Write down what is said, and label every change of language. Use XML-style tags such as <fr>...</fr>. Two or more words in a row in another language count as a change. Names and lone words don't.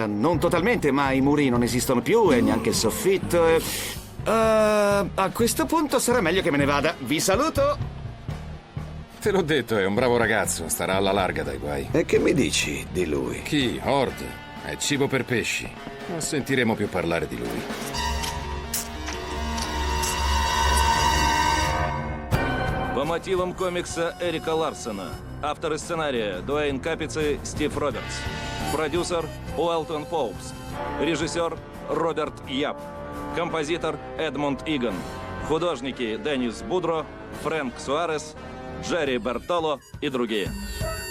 <it>Non totalmente, ma i muri non esistono più e neanche il soffitto. A questo punto sarà meglio che me ne vada. Vi saluto! Te l'ho detto, è un bravo ragazzo, starà alla larga dai guai. E che mi dici di lui? Chi? Horde? È cibo per pesci. Non sentiremo più parlare di lui.</it> <ru>По мотивам комикса Эрика Ларсона. Авторы сценария Дуэйн Капици, Стив Робертс. Продюсер Уэлтон Поупс. Режиссер Роберт Яп. Композитор Эдмунд Иган. Художники Деннис Будро, Фрэнк Суарес, Джерри Бертоло и другие.</ru>